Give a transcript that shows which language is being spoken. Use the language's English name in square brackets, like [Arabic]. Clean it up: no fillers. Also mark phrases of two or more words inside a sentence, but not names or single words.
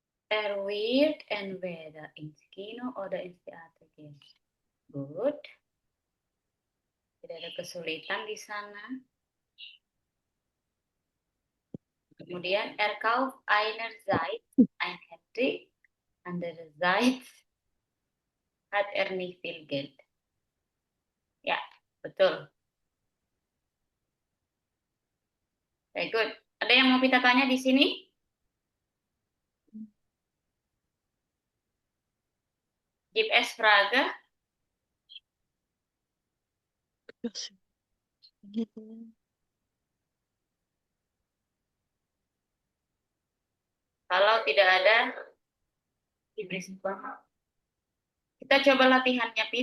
[German] Er wird entweder ins Kino oder ins Theater gehen. [English] Good. [Indonesian] Tidak ada kesulitan di sana. [German] Kemudian er kauft einerseits ein Handy, andererseits hat er nicht viel Geld. [Indonesian] Ya, betul. [English] Very good. [Indonesian] Ada yang mau kita tanya di sini? [German] Gibt es Frage? [Indonesian] Gitu. Kalau tidak ada, diberi sebuah. Kita coba latihannya, Pit.